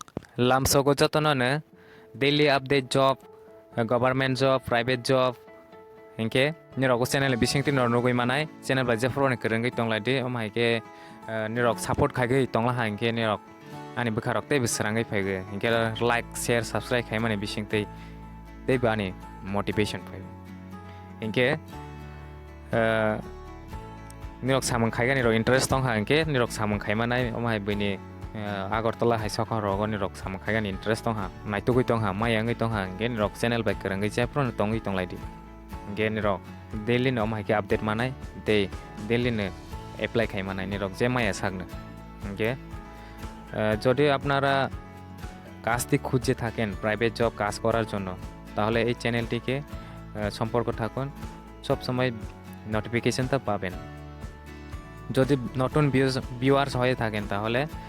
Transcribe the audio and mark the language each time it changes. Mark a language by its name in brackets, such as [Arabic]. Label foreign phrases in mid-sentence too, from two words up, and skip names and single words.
[Kok Borok] lamsogo jotono [English] daily update job, government job, private job, [Kok Borok] hinkhe nirok channel bisingtwi nugui mannai channel bai je phro ni kwrwngwi tonglaidi haike nirok support khaigwi tongla hinkhe nirok ani bwkharok tei bwsrangwi phaigwi hinkhe [English] like share subscribe [Kok Borok] khaimani bisingtwi tei bani motivation phaigo hinkhe nirok samung khaigani ro interest tongha hinkhe nirok samung khaimanai bini agartala hai sokha rogo nirok samung khaigani interest tongha naitugui tongha mayangwi tongha hinkhe nirok channel bai kwrwngwi je phro ni tongwi tonglaidi hinkhe nirok daily no haike update manai tei daily no apply khaimani nirok je maya sakno hinkhe [Bangla] যদি আপনারা কাজটি খুঁজে থাকেন প্রাইভেট জব কাজ করার জন্য তাহলে এই চ্যানেলটিকে সম্পর্ক থাকুন সব সময় নোটিফিকেশনটা পাবেন যদি নতুন ভিউয়ার্স হয়ে থাকেন তাহলে